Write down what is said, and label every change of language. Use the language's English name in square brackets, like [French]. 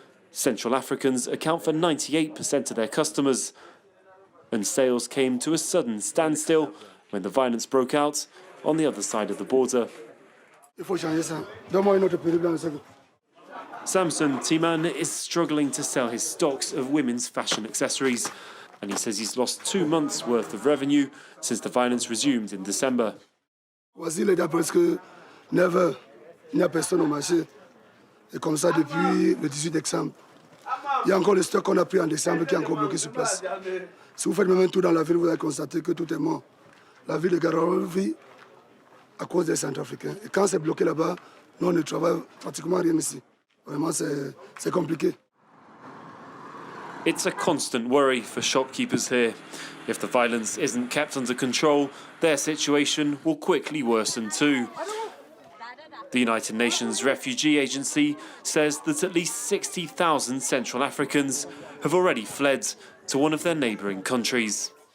[English] Central Africans account for 98% of their customers, and sales came to a sudden standstill when the violence broke out on the other side of the border. Samson Timan is struggling to sell his stocks of women's fashion accessories, and he says he's lost 2 months' worth of revenue since the violence resumed in December. [French] Voici il y a presque 9 heures, il n'y a personne au marché. Et comme ça depuis le 18 décembre. Il y a encore le stock qu'on a pris en décembre qui est encore bloqué sur place. Si vous faites même un tour dans la ville, vous allez constater que tout est mort. La ville de Garoua vit à cause des Centrafricains. Et quand c'est bloqué là-bas, nous on ne travaille pratiquement rien ici. Vraiment, c'est compliqué. [English] It's a constant worry for shopkeepers here. If the violence isn't kept under control, their situation will quickly worsen too. The United Nations Refugee Agency says that at least 60,000 Central Africans have already fled to one of their neighbouring countries.